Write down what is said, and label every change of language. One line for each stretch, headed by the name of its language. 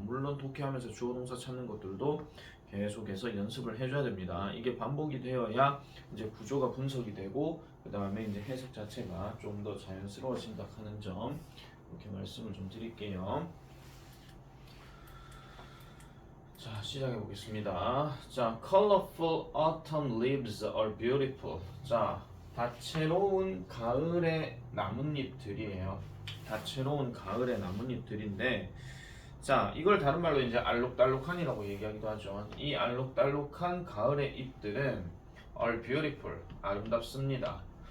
Korean: 물론 독해하면서 주어 동사 찾는 것들도 계속해서 연습을 해줘야 됩니다. 이게 반복이 되어야 이제 구조가 분석이 되고 그 다음에 이제 해석 자체가 좀 더 자연스러워진다 하는 점 이렇게 말씀을 좀 드릴게요. 자, 시작해 보겠습니다.
English: 자, colorful autumn leaves are beautiful.
Korean: 자, 다채로운 가을의 나뭇잎들이에요. 다채로운 가을의 나뭇잎들인데, 자, 이걸 다른 말로 이제 알록달록한이라고 얘기하기도 하죠. 이 알록달록한 가을의 잎들은
English: are beautiful,
Korean: 아름답습니다.